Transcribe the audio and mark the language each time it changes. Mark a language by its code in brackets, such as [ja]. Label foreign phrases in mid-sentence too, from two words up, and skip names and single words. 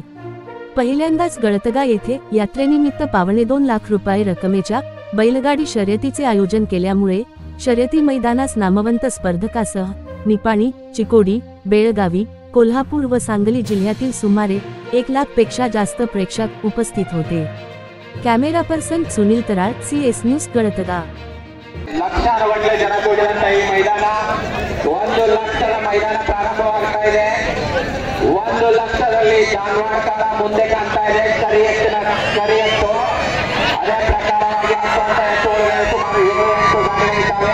[mr] पहिल्यांदाच गळतगा येथे यात्रेनिमित्त 2.25 लाख रुपये रकमेच्या बैलगाडी शर्यतीचे आयोजन केल्यामुळे शर्यती मैदानास नामवंत स्पर्धकासह निपाणी, चिकोडी, बेळगावी, कोल्हापूर व सांगली जिल्ह्यातील सुमारे 1 लाख पेक्षा जास्त प्रेक्षक उपस्थित होते। [en] camera person [mr] सुनील तराळ, CS न्यूज गळतगा। [kn] ಲಕ್ಷಾನುಗಟ್ಟಲೆ ಜನ ಕೂಡಿದಂತ ಈ ಮೈದಾನ 1 ಲಕ್ಷದ ಮೈದಾನ ಪ್ರಾರಂಭವಾಗ್ತಾ ಇದೆ। 1 ಲಕ್ಷದಲ್ಲಿ ಜಾನುವಾರುಗಳ ಮುಂದೆ ಕಾಣ್ತಾ ಇದೆ ಕರಿಯತ್ತು ಅದೇ ಪ್ರಕಾರವಾಗಿ ಹಾಕುವಂತ ಎತ್ತುಗಳು ಸುಮಾರು 7 ಗಾಡಿಗಳು ಇದ್ದಾವೆ।